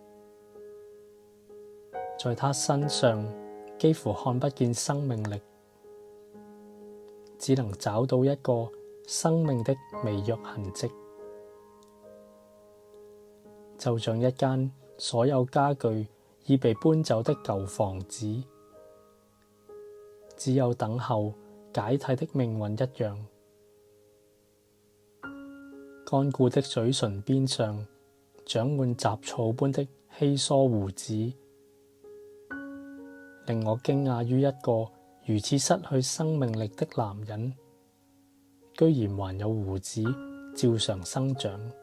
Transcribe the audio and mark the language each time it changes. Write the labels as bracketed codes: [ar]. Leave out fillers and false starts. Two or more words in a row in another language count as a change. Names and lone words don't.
[zh] 在他身上幾乎看不見生命力，只能找到一個生命的微弱痕跡，就像一間所有家具已被搬走的舊房子，只有等候解體的命運一樣。乾枯的嘴唇邊上長滿雜草般的稀疏鬍子，令我驚訝於一個如此失去生命力的男人，居然還有鬍子照常生長。